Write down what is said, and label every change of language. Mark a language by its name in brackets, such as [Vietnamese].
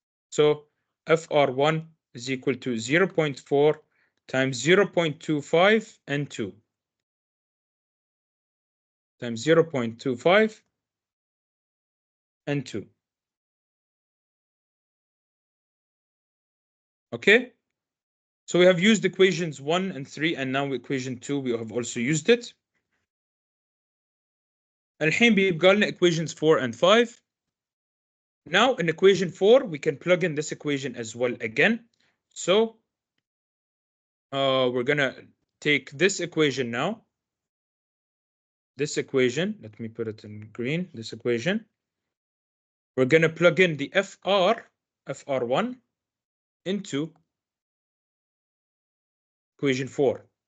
[English] So FR1 is equal to 0.4 times 0.25 N2 times 0.25 N2. Okay. So we have used equations 1 and 3, and now equation 2, we have also used it. [Arabic] الحين بيبقى لنا [English] equations 4 and 5. Now in equation 4, we can plug in this equation as well again. So we're gonna take this equation now. This equation, let me put it in green, this equation. We're gonna plug in the FR1 into equation 4.